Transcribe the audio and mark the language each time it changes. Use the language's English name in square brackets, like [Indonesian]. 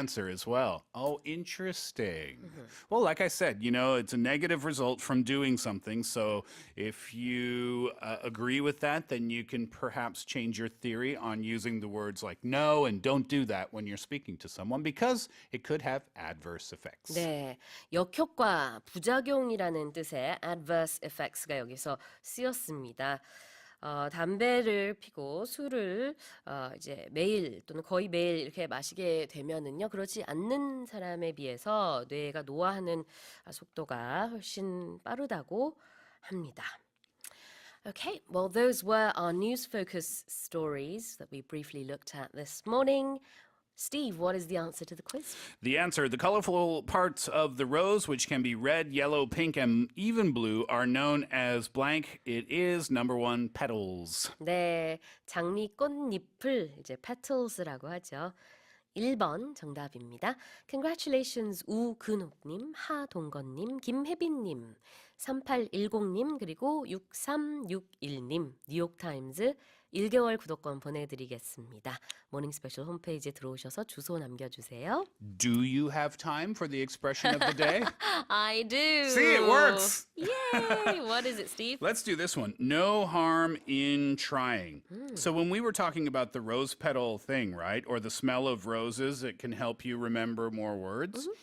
[English] answer as well. Oh, interesting. Well, like I said, it's a negative result from doing something, so if you agree with that, then you can perhaps change your theory on using the words like no and don't do that when you're speaking to someone because it could have adverse effects. [Korean] 네, 역효과, 부작용이라는 뜻의 adverse effects가 여기서 쓰였습니다. 담배를 피고 술을 이제 매일 또는 거의 매일 이렇게 마시게 되면은요, 그렇지 않는 사람에 비해서 뇌가 노화하는 속도가 훨씬 빠르다고 합니다. [English] Okay, well, those were our news focus stories that we briefly looked at this morning. Steve, what is the answer to the quiz? The answer, the colorful parts of the rose, which can be red, yellow, pink, and even blue, are known as blank. It is number 1, petals. [Korean] 네, 장미 꽃잎을 이제 petals라고 하죠. 1번 정답입니다. Congratulations 우근옥님, 하동건님, 김혜빈님, 3810님, 그리고 6361님, 뉴욕타임즈 1개월 구독권 보내드리겠습니다. 모닝 스페셜 홈페이지에 들어오셔서 주소 남겨주세요. [English] Do you have time for the expression of the day? I do. See, it works. Yay! What is it, Steve? Let's do this one. No harm in trying. So when we were talking about the rose petal thing, right, or the smell of roses, it can help you remember more words.